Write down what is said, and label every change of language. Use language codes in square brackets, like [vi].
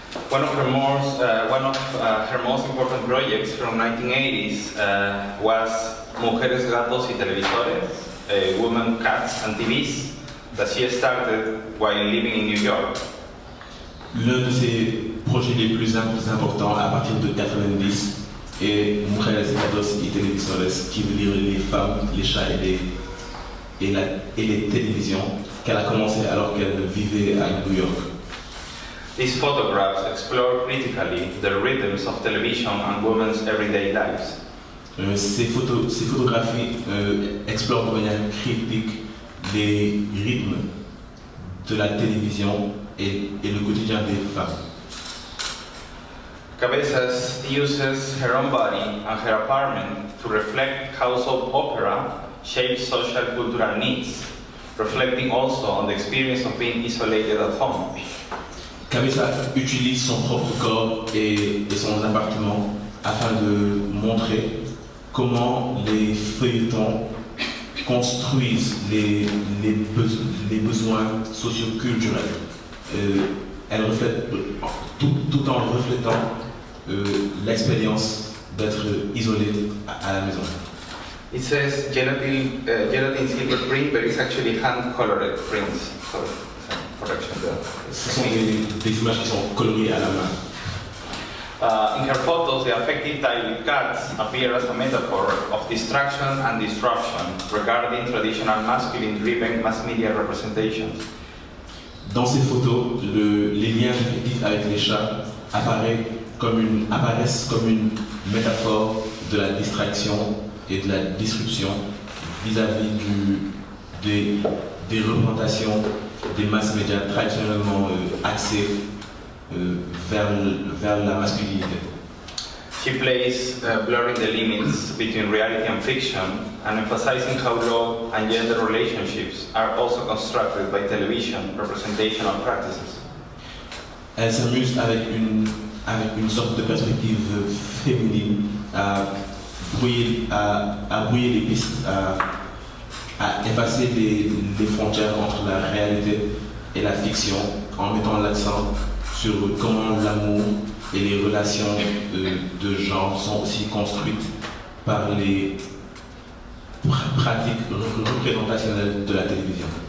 [en] One of her most important projects from 1980s was Mujeres, Gatos y Televisores, Women, Cats and TVs, that she started while living in New York. [fr] L'un de ses projets les plus importants à partir de 90 est Mujeres, Gatos y Televisores, qui veut dire les femmes, les chats et les télévisions, qu'elle a commencé alors qu'elle vivait à New York. [en] These photographs explore critically the rhythms of television and women's everyday lives. [fr] Ces photographies explorent de manière critique les rythmes de la télévision et le quotidien des femmes. [en] Cabezas uses her own body and her apartment to reflect how soap opera shapes social cultural needs, reflecting also on the experience of being isolated at home. [fr] Cabeza utilise son propre corps et son appartement afin de montrer comment les feuilletons construisent les besoins socioculturels. Elle reflète, tout en reflétant l'expérience d'être isolé à la maison. [en] It says gelatin silver print, but it's actually hand-colored prints. Correction there. [fr] Ce sont des images qui sont coloriées à la main. [en] In her photos, the affective tie with cats appear as a metaphor of distraction and disruption regarding traditional masculine-driven mass media representations. [fr] Dans ces photos, les liens affectifs avec les chats apparaissent comme une métaphore de la distraction et de la disruption vis-à-vis des représentations des masses médias traditionnellement axées vers la masculinité. [en] She plays blurring the limits between reality and fiction and emphasizing how love and gender relationships are also constructed by television representational practices. [fr] Elle s'amuse avec une sorte de perspective féminine à brouiller les pistes, à effacer les frontières entre la réalité et la fiction en mettant l'accent sur comment l'amour et les relations de genre sont aussi construites par les pratiques représentationnelles de la télévision.